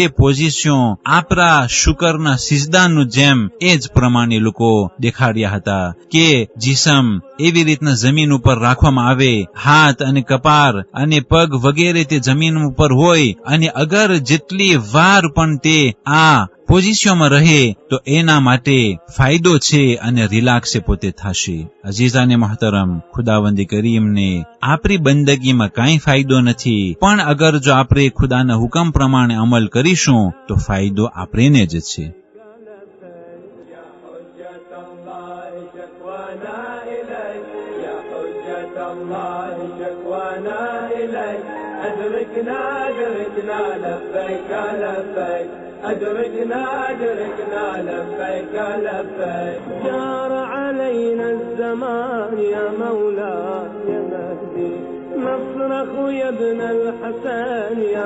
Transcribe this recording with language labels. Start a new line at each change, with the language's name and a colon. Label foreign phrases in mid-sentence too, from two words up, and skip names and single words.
Gujarati: પોઝિશન આપણા શુકરના સિજદાનું જેમ એ જ પ્રમાણે લોકો દેખાડ્યા હતા કે જીસમ એવી રીતના જમીન ઉપર રાખવામાં આવે, હાથ અને કપાર અને પગ વગેરે તે જમીન ઉપર હોય, અને અગર જેટલી વાર પણ તે આ પોઝિશનમાં રહે તો એના માટે ફાયદો છે અને રિલેક્સ પોતે થશે.
Urdu: عزیزانِ محترم,
Gujarati: ખુદાવંદી કરીમને આપણી બંદગીમાં કાંઈ ફાયદો નથી, પણ અગર જો આપણે ખુદાના હુકમ પ્રમાણે અમલ કરીશું તો ફાયદો આપણને જ છે.
Arabic: أدركنا لبيك لبيك جار علينا الزمان يا مولاي يا مهدي نصرخ يا ابن الحسن يا